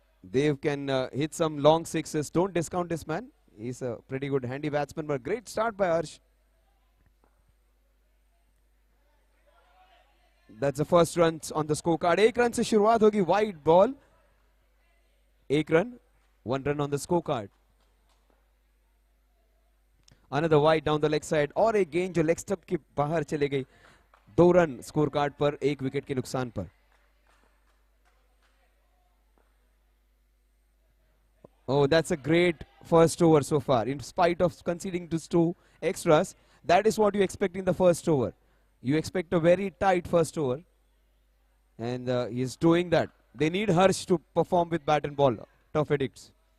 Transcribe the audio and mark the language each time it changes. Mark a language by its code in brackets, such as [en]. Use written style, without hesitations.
[en] Dev can hit some long sixes. Don't discount this man. He's a pretty good handy batsman, but great start by Harsh. That's the first runs on the scorecard. [hi] 1 run से शुरुआत होगी. [en] Wide ball. 1 run. 1 run on the scorecard. Another wide down the leg side. [hi] और एक गेंद जो leg stump के बाहर चले गई. 2 रन स्कोर कार्ड पर, 1 विकेट के नुकसान पर. [en] Oh, that's a great first over so far. In spite of conceding just 2 extras, that is what you expect in the first over. You expect a very tight first over. And he's doing that. They need Harsh to perform with bat and ball. Tough Addicts.